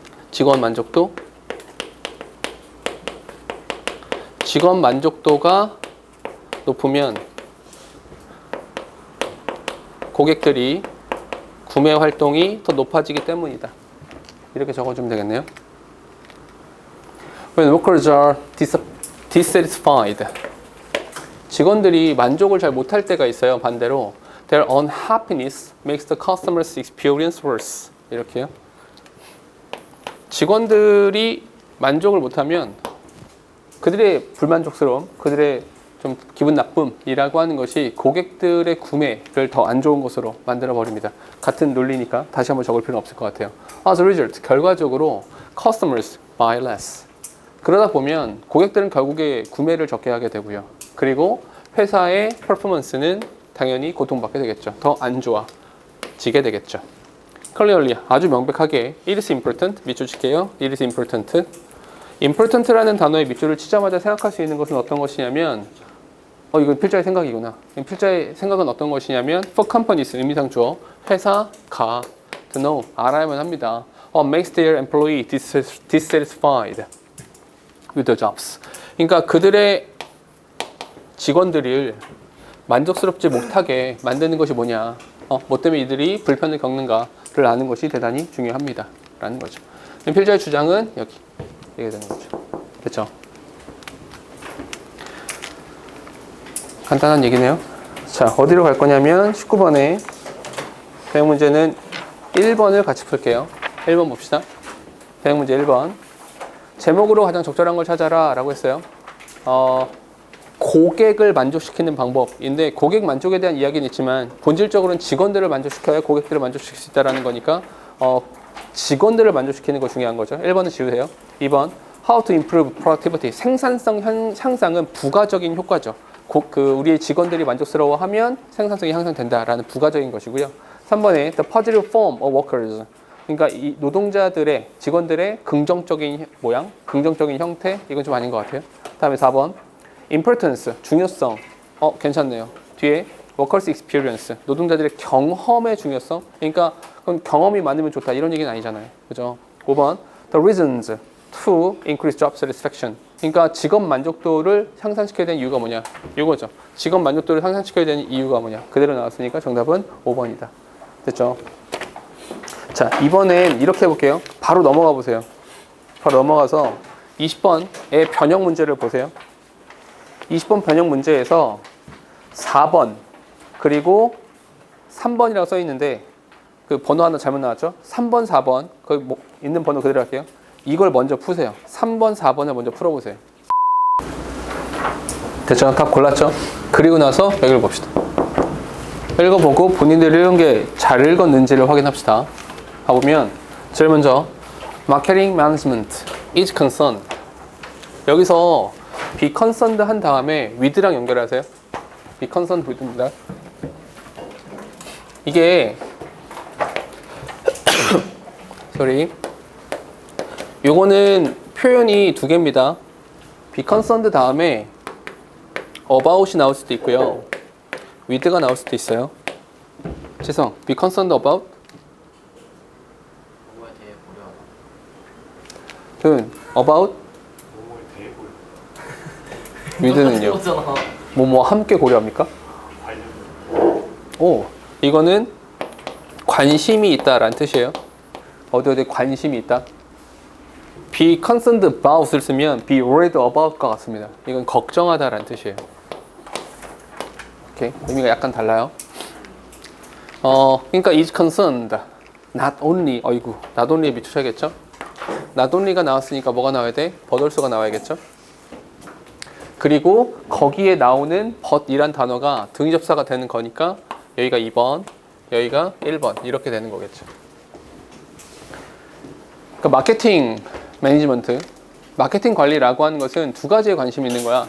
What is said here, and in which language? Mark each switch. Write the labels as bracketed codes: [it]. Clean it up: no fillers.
[ko] 직원 만족도가 높으면 고객들이 구매 활동이 더 높아지기 때문이다. 이렇게 적어주면 되겠네요. [en] When workers are dissatisfied, [ko] 직원들이 만족을 잘 못할 때가 있어요. [en] 반대로 their unhappiness makes the customer's experience worse. [ko] 이렇게요. 직원들이 만족을 못하면 그들의 불만족스러움, 그들의 좀 기분 나쁨이라고 하는 것이 고객들의 구매를 더 안 좋은 것으로 만들어 버립니다. 같은 논리니까 다시 한번 적을 필요는 없을 것 같아요. [en] As a result, 결과적으로 customers buy less. [ko] 그러다 보면 고객들은 결국에 구매를 적게 하게 되고요. 그리고 회사의 퍼포먼스는 당연히 고통받게 되겠죠. 더 안 좋아지게 되겠죠. Clearly, 아주 명백하게 [en] it is important, [ko] 밑줄 칠게요. [en] it is important. [ko] important라는 단어에 밑줄을 치자마자 생각할 수 있는 것은 어떤 것이냐면, 이건 필자의 생각이구나. 필자의 생각은 어떤 것이냐면 [en] for companies, [ko] 의미상 주어, 회사가 [en] to know, [ko] 알아야만 합니다. [en] makes their employee dissatisfied with the jobs. [ko] 그러니까 그들의 직원들을 만족스럽지 못하게 만드는 것이 뭐냐, 뭐 때문에 이들이 불편을 겪는가를 아는 것이 대단히 중요합니다. 라는 거죠. 필자의 주장은 여기 이게 되는 거죠. 됐죠? 간단한 얘기네요. 자, 어디로 갈 거냐면 19번에 대응 문제는 1번을 같이 풀게요. 1번 봅시다. 대응 문제 1번. 제목으로 가장 적절한 걸 찾아라 라고 했어요. 고객을 만족시키는 방법인데, 고객 만족에 대한 이야기는 있지만 본질적으로는 직원들을 만족시켜야 고객들을 만족시킬 수 있다는 거니까 직원들을 만족시키는 거 중요한 거죠. 1번은 지우세요. [en] 2번 How to improve productivity. [ko] 생산성 향상은 부가적인 효과죠. 우리의 직원들이 만족스러워하면 생산성이 향상된다라는 부가적인 것이고요. [en] 3번에 The positive form of workers. [ko] 그러니까 이 노동자들의, 직원들의 긍정적인 모양, 긍정적인 형태, 이건 좀 아닌 것 같아요. 다음에 4번 importance, 중요성. 괜찮네요. 뒤에 [en] workers experience, [ko] 노동자들의 경험의 중요성. 그러니까 그건 경험이 많으면 좋다 이런 얘기는 아니잖아요. 그죠? [en] 5번 the reasons to increase job satisfaction. [ko] 그러니까 직업 만족도를 향상시켜야 되는 이유가 뭐냐, 이거죠. 직업 만족도를 향상시켜야 되는 이유가 뭐냐, 그대로 나왔으니까 정답은 5번이다. 됐죠? 자, 이번엔 이렇게 해볼게요. 바로 넘어가 보세요. 바로 넘어가서 20번의 변형 문제를 보세요. 20번 변형 문제에서 4번 그리고 3번이라고 써 있는데 그 번호 하나 잘못 나왔죠? 3번, 4번 거기 있는 번호 그대로 할게요. 이걸 먼저 푸세요. 3번, 4번을 먼저 풀어보세요. 됐죠? 답 골랐죠? 그리고 나서 여기를 봅시다. 읽어보고 본인들이 읽은 게 잘 읽었는지를 확인합시다. 가보면 제일 먼저 [en] Marketing Management is concerned. [ko] 여기서 be concerned 한 다음에 with랑 연결하세요. be concerned with입니다. 이게 sorry. 요거는 표현이 두 개입니다. be concerned 다음에 about이 나올 수도 있고요. with가 나올 수도 있어요. 지성, be concerned about? 뭐에 대해 보려. 도윤, about? 뭐뭐에 대해 보여. with는요? 이거잖아. 뭐뭐 함께 고려합니까? 관련. 오, 이거는 관심이 있다라는 뜻이에요. 어디 관심이 있다. be concerned about을 쓰면 be worried about과 같습니다. 이건 걱정하다라는 뜻이에요. 오케이, 의미가 약간 달라요. 그러니까 is concerned, not only, 어이구, not only에 비추셔야겠죠? not only가 나왔으니까 뭐가 나와야 돼? 버덜수가 나와야겠죠? 그리고 거기에 나오는 but이란 단어가 등접사가 되는 거니까 여기가 2번, 여기가 1번 이렇게 되는 거겠죠. 그러니까 마케팅 매니지먼트, 마케팅 관리라고 하는 것은 두 가지에 관심이 있는 거야.